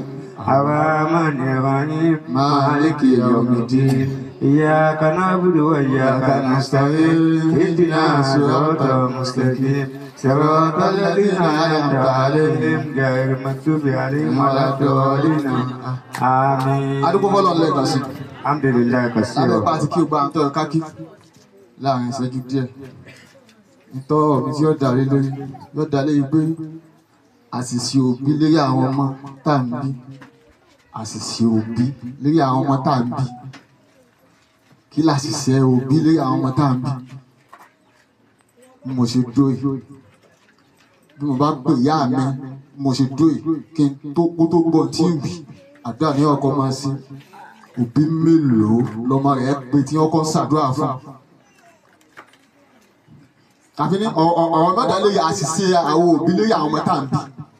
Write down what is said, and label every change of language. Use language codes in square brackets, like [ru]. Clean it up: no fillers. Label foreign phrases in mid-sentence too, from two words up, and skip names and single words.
[ar] الرحمن الرحيم مالك يوم الدين إياك نعبد وإياك نستعين اهدنا الصراط المستقيم صراط الذين أنعمت عليهم غير المغضوب عليهم ولا الضالين آمين. [yo] adúgbò bọ́lọ̀ lẹ́ẹ̀kan sí [ar] الحمد لله كثيرا. [yo] lábẹ́ pàtí kí o gba àwọn tọ́yọ kákí láàrin ìṣẹ́jú díẹ̀ nítọ́ mi tí yóò dá lé lórí yóò dá lé pé àṣìṣe òbí lérí àwọn ọmọ tá à ń bí àṣìṣe òbí lérí àwọn ọmọ tá à ń bí kí làṣìṣe òbí lérí àwọn ọmọ tá à ń bí bí mo ṣe dúró yìí bí mo bá pè ìyá mi bí mo ṣe dúró yìí kí n tó kó tó gbọ́ tí ń wì àdúrà ní ọkọ máa ṣe òbí mélòó lọmọ rẹ̀ pé tí ọkọ ṣàdúrà fún àfi ní ọ̀rọ̀ mẹ́ta lórí àṣìṣe àwọn òbí lórí àwọn ọmọ tá à ń bí